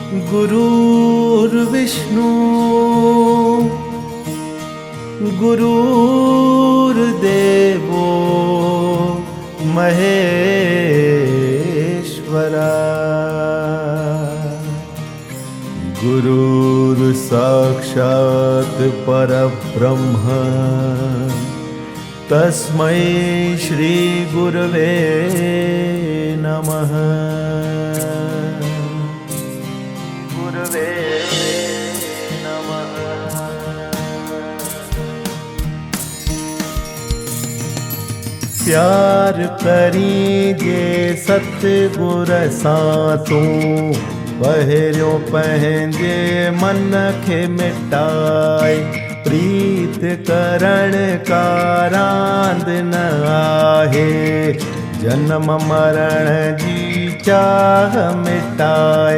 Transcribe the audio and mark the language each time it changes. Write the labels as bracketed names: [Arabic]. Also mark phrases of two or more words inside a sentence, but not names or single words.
[Sanskrit] गुरुर्विष्णु गुरुर्देवो महेश्वरा गुरुर्साक्षात् परब्रह्म तस्मै श्री गुरवे नमः। गुरवे नमः। [Sindhi] प्यार करीजे सतगुर सां पहिरियों पंहिंजे मन खे मिटाए प्रीत करण का रांद न आहे जन्म मरण जी चाह मिटाए।